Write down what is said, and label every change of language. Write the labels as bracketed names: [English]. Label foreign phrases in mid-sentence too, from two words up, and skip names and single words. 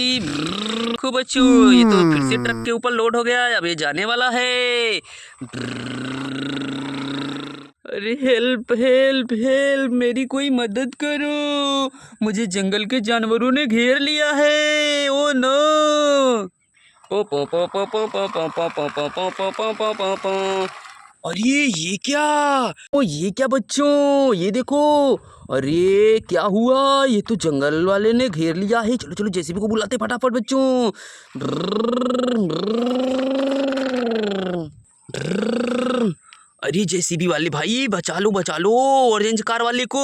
[Hindi] देखो बच्चों, ये तो फिर से ट्रक के ऊपर लोड हो गया। अब ये जाने वाला है। अरे [English] help help help, [Hindi] मेरी कोई मदद करो, मुझे जंगल के जानवरों ने घेर लिया है। [English] oh no. पो पो पो पो पो पो पो पो पो पो पो पो पो पो पो पो। [Hindi] अरे ये क्या? ओ ये क्या बच्चों, ये देखो। अरे क्या हुआ? ये तो जंगल वाले ने घेर लिया है। चलो चलो जेसीबी को बुलाते फटाफट बच्चों। अरे जेसीबी वाले भाई, बचा लो [English] orange car [Hindi] वाले को।